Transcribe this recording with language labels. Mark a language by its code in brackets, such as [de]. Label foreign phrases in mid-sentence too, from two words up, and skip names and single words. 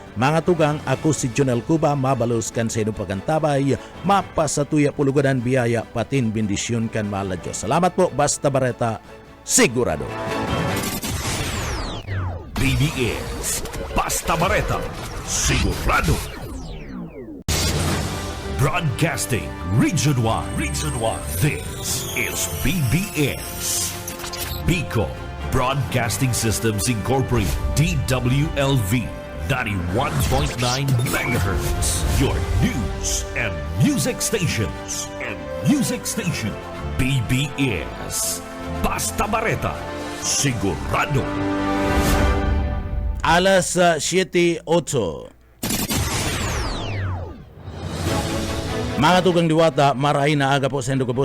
[bik] Mga tugang ako si Jonel Cuba mabalos kan sa inong pagantabay mapasatuya pulugadan biyaya patin bendisyon kan mahal na Diyos. Salamat po basta bareta sigurado. BBS Basta Bareta Sigurado. [en] Broadcasting Region 1. Region 1. This is BBS. Bicol Broadcasting Systems Incorporated. DWLV 91.9 MHz. Your news and music stations. BBS Basta Bareta Sigurado. [bik] Alas 7:08. Mga tugang diwata, marahay na aga po sa Indogabos.